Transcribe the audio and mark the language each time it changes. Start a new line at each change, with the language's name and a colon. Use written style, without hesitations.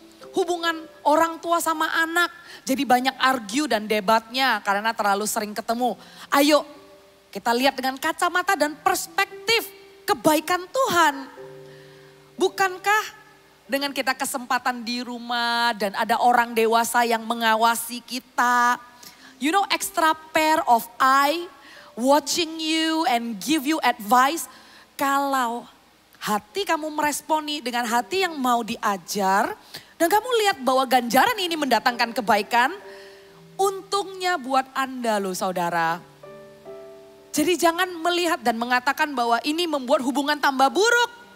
Indonesian: Hubungan orang tua sama anak jadi banyak argue dan debatnya karena terlalu sering ketemu. Ayo kita lihat dengan kacamata dan perspektif kebaikan Tuhan. Bukankah dengan kita kesempatan di rumah dan ada orang dewasa yang mengawasi kita.
English: You know, extra pair of eye watching you and give you advice.
Indonesian: Kalau hati kamu meresponi dengan hati yang mau diajar. Dan kamu lihat bahwa ganjaran ini mendatangkan kebaikan. Untungnya buat Anda loh saudara. Jadi jangan melihat dan mengatakan bahwa ini membuat hubungan tambah buruk.